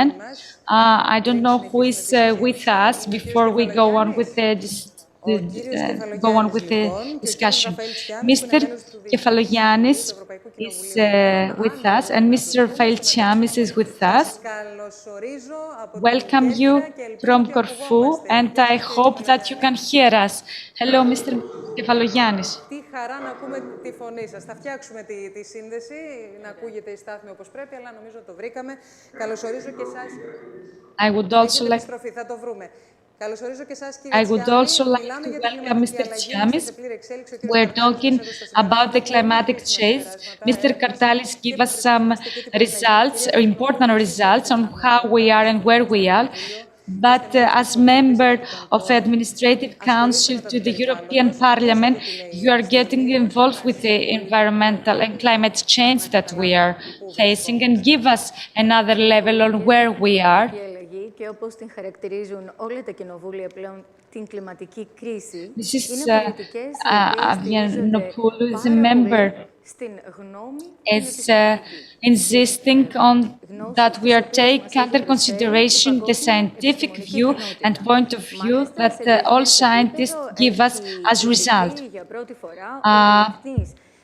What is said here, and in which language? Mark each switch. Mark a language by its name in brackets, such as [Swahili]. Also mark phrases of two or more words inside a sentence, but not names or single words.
[English] I don't know who is with us before we go on with the discussion. Mr. Kefalogiannis is with us, and Mr. Rafael-Tsiamis is with us. Welcome you from Corfu, and I hope that you can hear us. Hello, Mr. Kefalogiannis. [Greek] Τι χαρά να ακούμε τη φωνή σας. Θα φτιάξουμε τη σύνδεση, να ακούγεται η στάθμη όπως πρέπει, αλλά νομίζω το βρήκαμε. Καλωσορίζω και εσάς. [English] I would also like... [Greek] Θα το βρούμε. [English] I would also like to welcome Mr. Tsiamis. We're talking about the climatic change. Mr. Kartalis gave us some results, important results on how we are and where we are. But as member of the Administrative Council to the European Parliament, you are getting involved with the environmental and climate change that we are facing, and give us another level on where we are. [Greek] Και όπως την χαρακτηρίζουν όλα τα κοινοβούλια πλέον την κλιματική κρίση, είναι πολιτικές [English] Avianopoulos, a member, is insisting on that we are taking under consideration the scientific view and point of view that all scientists give us as result.